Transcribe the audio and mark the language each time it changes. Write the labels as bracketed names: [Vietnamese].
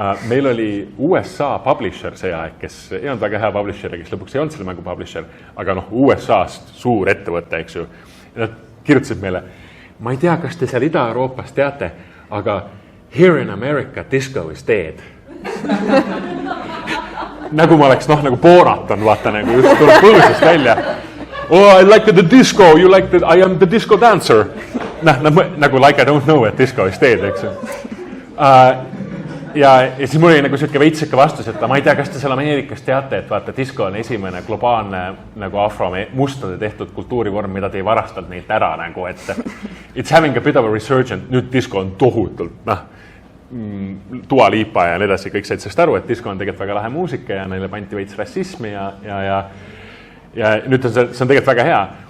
[Estonian] Meil oli USA publisher see aeg, kes ei olnud väga hea publisher, kes lõpuks ei olnud selle mängu publisher, aga USA-st suur ettevõte, eks ju. Ja nad kirjutasid meile, ma ei tea, kas te seal Ida-Euroopas teate, aga [English] here in America disco is dead. [Estonian] Nagu ma oleks, nagu Borat on, vaata, nagu just tuleb põõsast välja. [English] Oh, I like the disco, you like the, I am the disco dancer. Nagu like I don't know, et disco is dead, [Estonian] eks ju. Ja siis mul oli nagu selline veitsike vastus, et ma ei tea, kas te seal Ameerikas teate, et vaata, disco on esimene globaalne nagu afro-mustade tehtud kultuurivorm, mida te ei varastanud neid ära nagu, et [English] it's having a bit of a resurgent, [Estonian] nüüd disco on tohutult, Dua Lipa ja nii edasi, kõik said sellest aru, et disco on tegelikult väga lahe muusika ja neile pandi veits rassismi ja nüüd on see on tegelikult väga hea.